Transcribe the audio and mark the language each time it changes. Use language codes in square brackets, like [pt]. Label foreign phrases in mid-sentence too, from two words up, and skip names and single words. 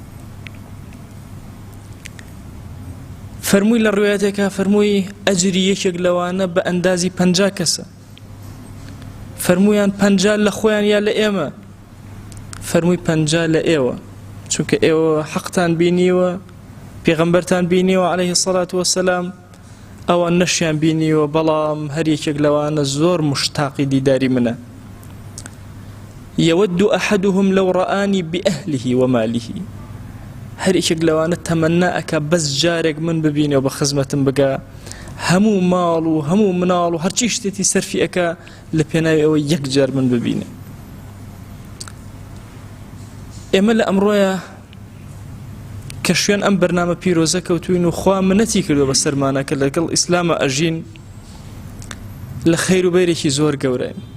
[ckb] فەرمووی لە ڕوایەتێکە، فەرمووی: ئەجری یەکێک لەوانە بە ئەندازی 50 کەسە. فەرموویان: 50 لە خۆیان یا لە ئێمە؟ فەرمووی: 50 لە ئێوە، چونکە ئێوە حەقتان بینیوە، پێغەمبەرتان بینیوە [ar] عليه الصلاة والسلام، [ckb] ئەوان نەشیان بینیوە، بەڵام هەر یەکێک لەوانە زۆر مشتاقی دیداری منە. [ar] يود أحدهم لو رآني بأهله وماله. [ckb] هەر یەکێک لەوانە تەمەنا ئەکا بەس جارێک من ببینێەوە، بە خزمەتم بگا، هەموو ماڵ و هەموو مناڵ و هەرچی شتێتی سەرفی ئەکا لە پێناوی ئەوە یەک جار من ببینێ. ئێمە لە ئەمڕۆیە کە شوێن ئەم بەرنامە پیرۆزە کەوتوین و خوا منەتی کردو بە سەرمانە کە لەگەڵ ئیسلامە ئەژین، لە خەیر و بەیرێکی زۆر گەورەین.